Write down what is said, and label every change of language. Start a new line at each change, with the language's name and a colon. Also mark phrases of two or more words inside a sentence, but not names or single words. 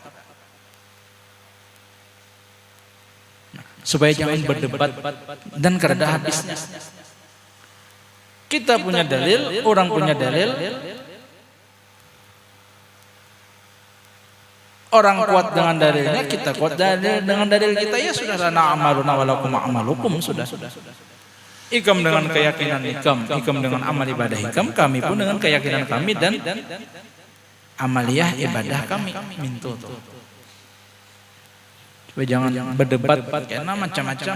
Indonesian: Supaya jangan berdebat dan kada habisnya. Kita punya dalil, orang punya dalil. Orang kuat dengan dalilnya, kita kuat dengan dalil kita, ya sudah
Arabic: lana amaluna walakum amalukum
Indonesian: sudah. Ikam dengan keyakinan ikam dengan amal ibadah ikam, kami pun dengan keyakinan kami dan amaliyah ibadah kami minto. Supaya jangan berdebat karena macam-macam.